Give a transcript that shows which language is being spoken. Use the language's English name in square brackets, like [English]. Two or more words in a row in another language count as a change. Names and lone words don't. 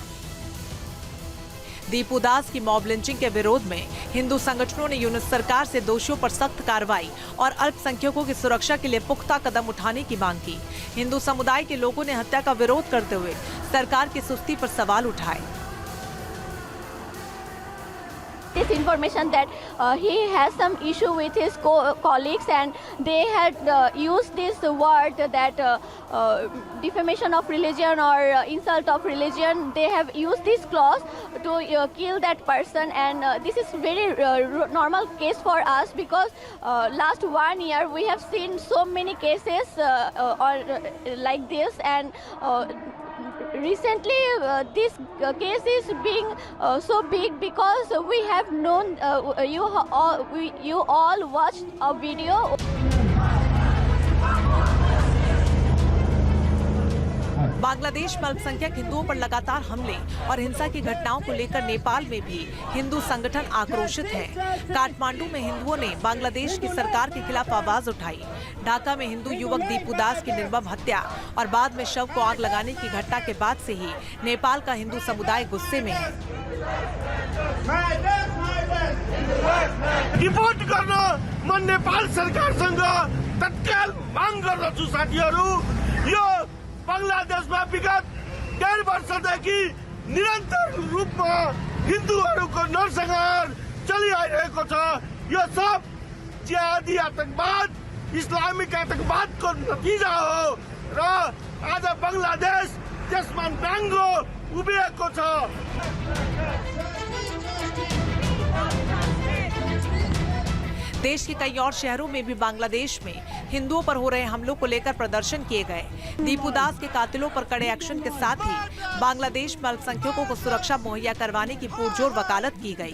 [Hindi] दीपू दास की मॉब लिंचिंग के विरोध में हिंदू संगठनों ने यूनिट सरकार से दोषियों पर सख्त कार्रवाई और अल्पसंख्यकों की सुरक्षा के लिए पुख्ता कदम उठाने की मांग की। हिंदू समुदाय के लोगों ने हत्या का विरोध करते हुए सरकार की सुस्ती पर सवाल उठाए। [English] This information that he has some issue with his colleagues, and they had used this word that defamation of religion or insult of religion. They have used this clause to kill that person, and this is very normal case for us because last 1 year we have seen so many cases like this, and recently this case is being so big because we have known you all watched a video. [Hindi] बांग्लादेश में अल्पसंख्यक हिंदुओं पर लगातार हमले और हिंसा की घटनाओं को लेकर नेपाल में भी हिंदू संगठन आक्रोशित हैं। काठमांडू में हिंदुओं ने बांग्लादेश की सरकार के खिलाफ आवाज उठाई। ढाका में हिंदू युवक दीपू दास की निर्मम हत्या और बाद में शव को आग लगाने की घटना के बाद से ही नेपाल का हिंदू समुदाय गुस्से में है। [Nepali] रिपोर्ट गर्न म नेपाल सरकारसँग तत्काल माग गर्दछु साथीहरू। यो बंगलादेशमा विगत 1.5 वर्षदेखि निरन्तर रूपमा हिन्दुहरूको नरसंहार चलिआइरहेको छ। यो सब जिहादी आतंकवाद, इस्लामिक आतंकवादको नतिजा हो र आज बंगलादेश त्यसमा नाङ्गो उभिएको छ। [Hindi] देश के कई और शहरों में भी बांग्लादेश में हिंदुओं पर हो रहे हमलों को लेकर प्रदर्शन किए गए। दीपू दास के कातिलों पर कड़े एक्शन के साथ ही बांग्लादेश में अल्पसंख्यकों को सुरक्षा मुहैया करवाने की पुरजोर वकालत की गई।